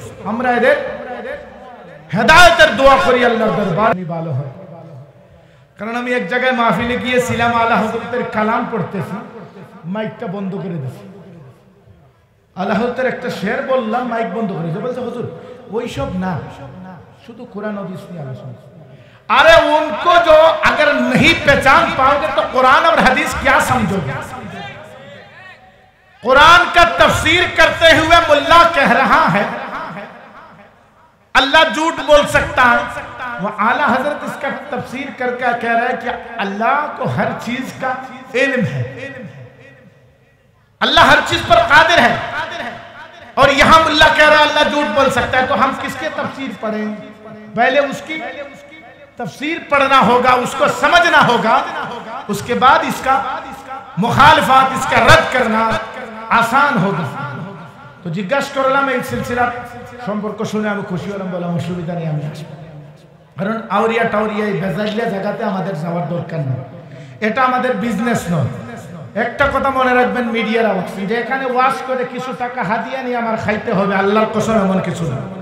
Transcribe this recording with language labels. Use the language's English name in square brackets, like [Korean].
[Bangla] আমরা এদের হেদায়েতের দোয়া করি আল্লাহর দরবারে ভালো হয়। কারণ আমি এক জায়গায় মাহফিলে গিয়েছিলাম, আলা হযরতের কালাম পড়তেছি, মাইকটা বন্ধ করে দিয়েছি। আলা হযরতের একটা শের বললাম, মাইক বন্ধ করে দিয়েছে। বলছে হুজুর ওইসব না, শুধু কোরআন হাদিস নিয়ে আলোচনা। [Hindi] अरे उनको जो अगर नहीं पहचान पाओगे तो कुरान और हदीस क्या समझोगे? कुरान का तफसीर करते हुए मुल्ला कह रहा है अल्लाह झूठ बोल सकता है, वो आला हजरत इसका तफसीर करके कह रहा है कि अल्लाह को हर चीज का इल्म है, अल्लाह हर चीज पर कादिर है। और यहां मुल्ला कह रहा है अल्लाह झूठ बोल सकता है। तो हम किसके तफसीर पढ़ें? पहले उसकी तफसीर पढ़ना होगा, उसको समझना होगा, उसके बाद इसका मुखालिफात, इसका रद्द करना आसान होगा। [Bangla] तो जिज्ञासा করলাম এই সিলসিলা সম্পর্ক শুনে আমি খুশি হলাম, বললাম অসুবিধা নেই, আমি আসবো। কারণ আউরিয়া টাউরিয়া এই বেজালিয়া জায়গাতে আমাদের যাওয়ার দরকার নেই, এটা আমাদের বিজনেস নয়। একটা কথা মনে রাখবেন মিডিয়ার আওয়াজ, যে এখানে ওয়াজ করে কিছু টাকা হাদিয়া নিয়ে আমার খাইতে হবে, আল্লাহর কসম এমন কিছু না।